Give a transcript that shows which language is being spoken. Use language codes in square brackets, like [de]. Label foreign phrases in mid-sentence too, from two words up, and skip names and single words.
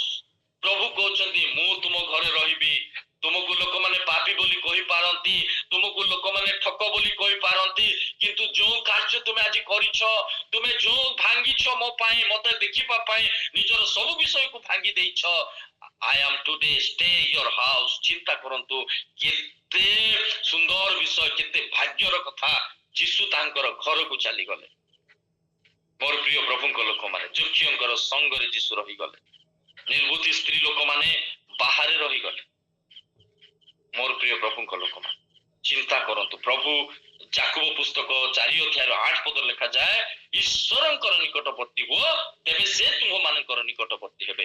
[or] ପ୍ରଭୁ କହୁଛନ୍ତି ମୁଁ ତୁମ ଘରେ ରହିବି। ତୁମକୁ ଲୋକମାନେ ପାପୀ ବୋଲି କହିପାରନ୍ତି, ତୁମକୁ ଲୋକମାନେ ଠକ ବୋଲି କହିପାରନ୍ତି, କିନ୍ତୁ ଯୋଉ କାର୍ଯ୍ୟ ତୁମେ ଆଜି କରିଛ, ତୁମେ ଯୋଉ ଭାଙ୍ଗିଛ ମୋ ପାଇଁ, ମତେ ଦେଖିବା ପାଇଁ ନିଜର ସବୁ ବିଷୟକୁ ଭାଙ୍ଗି ଦେଇଛ, [en] I am today stay your house। [or] ଚିନ୍ତା କରନ୍ତୁ, କେତେ ସୁନ୍ଦର ବିଷୟ, କେତେ ଭାଗ୍ୟର କଥା। ଯୀଶୁ ତାଙ୍କର ଘରକୁ ଚାଲିଗଲେ। ମୋର ପ୍ରିୟ ପ୍ରଭୁଙ୍କ ଲୋକମାନେ, ଯକ୍ଷଙ୍କର ସଙ୍ଗରେ ଯୀଶୁ ରହିଗଲେ। ନିର୍ବୁଦ୍ଧି ସ୍ତ୍ରୀ ଲୋକମାନେ ବାହାରେ ରହିଗଲେ। ମୋର ପ୍ରିୟ ପ୍ରଭୁଙ୍କ ଲୋକମାନେ, ଚିନ୍ତା କରନ୍ତୁ, ପ୍ରଭୁ ଯାକୁବ ପୁସ୍ତକ 4:8 ଲେଖାଯାଏ, ଈଶ୍ୱରଙ୍କର ନିକଟବର୍ତ୍ତୀ ହୁଅ, ତେବେ ସେ ତୁମମାନଙ୍କର ନିକଟବର୍ତ୍ତୀ ହେବେ।